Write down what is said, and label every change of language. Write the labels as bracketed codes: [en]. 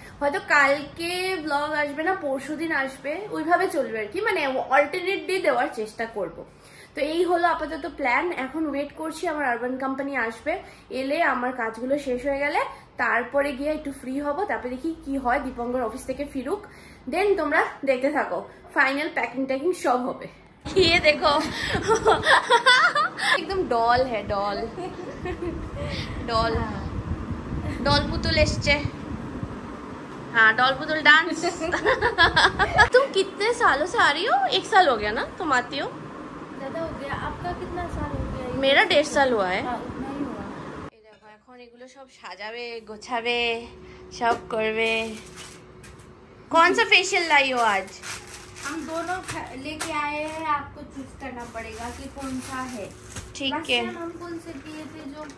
[bn] হয়তো কালকে ব্লগ আসবে না, পরশুদিন আসবে, ওইভাবে চলবে আর কি, মানে অল্টারনেট ডে দেওয়ার চেষ্টা করব। তো এই হলো আপাতত প্ল্যান। এখন ওয়েট করছি আমার আরবান কোম্পানি আসবে, এলে আমার কাজগুলো শেষ হয়ে গেলে তারপরে গিয়ে একটু ফ্রি হব, তারপরে দেখি কি হয়, দীপঙ্কর অফিস থেকে ফিরুক, দেন তোমরা দেখতে থাকো, ফাইনাল প্যাকিং ট্যাকিং সব হবে। [hi] ये देखो एकदम डॉल है, डॉल डॉल डॉल [bn] पुतुल एसचे। [hi] हाँ डॉल पुतुल डांस। तुम कितने सालों से आ रही हो? 1 साल हो गया ना तुम आती हो? ज्यादा हो गया। आपका कितना साल हो गया? मेरा 1.5 साल हुआ है। उतना ही हुआ। [bn] এই দেখো এখন এগুলো সব সাজাবে, গোছাবে, সব করবে। [hi] कौन सा फेशियल लाई हो आज? हम दोनों लेके आए हैं, आपको चूज करना पड़ेगा कि कौन सा है। ठीक [en] Last [hi] है, time हम कौन से किए थे जो